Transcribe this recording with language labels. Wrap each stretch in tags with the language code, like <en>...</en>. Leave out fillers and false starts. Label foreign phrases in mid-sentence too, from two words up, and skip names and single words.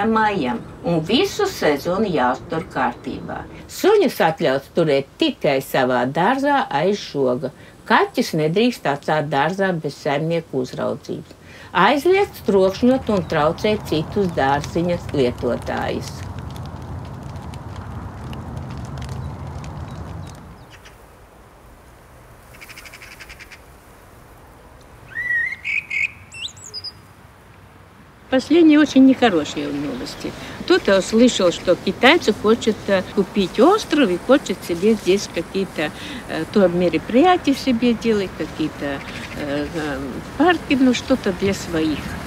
<lv>maijam un visu sezonu jāuztur kārtībā. Suņus atļauts turēt tikai savā dārzā aiz žoga. Kaķis nedrīkst atstāt dārzā bez saimnieku uzraudzības. Aizliegts trokšņot un traucēt citus dārziņas lietotājus.</lv> <ru>Последние очень нехорошие новости. Кто-то услышал, что китайцы хотят купить остров и хочет себе здесь какие-то мероприятия себе делать, какие-то парки, ну что-то для своих.</ru>